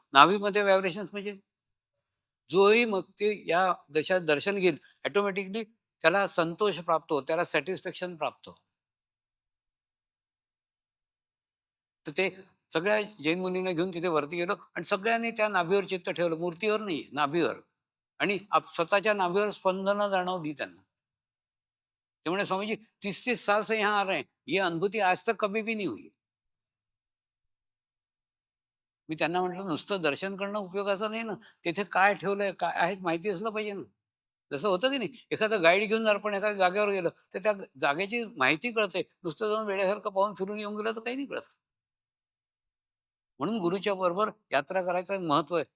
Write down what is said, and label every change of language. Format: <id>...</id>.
<mr>नाभीमध्ये vibration म्हणजे जोही मग ते या देशात दर्शन घेईल, ऑटोमॅटिकली त्याला संतोष प्राप्त हो, त्याला सॅटिस्फॅक्शन प्राप्त हो. तर ते सगळ्या जैन मुनींना घेऊन तिथे वरती गेलो आणि सगळ्यांनी त्या नाभीवर चित्त ठेवलं, मूर्तीवर नाही, नाभीवर. आणि स्वतःच्या नाभीवर स्पंदनं जाणवली त्यांना. ते म्हणे,</mr> <hi>स्वामीजी 30-30 साल से यहाँ आ रहे हैं, ये अनुभूति आज तक कभी भी नहीं हुई.</hi> <mr>मी त्यांना म्हटलं, नुसतं दर्शन करणं उपयोगाचं नाही ना, तिथे काय ठेवलंय, काय आहे माहिती असलं पाहिजे ना. जसं होतं की नाही, एखादं गाईड घेऊन जर आपण एखाद्या जागेवर गेलं तर त्या जागेची माहिती कळते. नुसतं जाऊन वेड्यासारखं पाहून फिरून येऊन गेलं तर काही नाही कळत. म्हणून गुरुच्या बरोबर यात्रा करायचं महत्व आहे.</mr>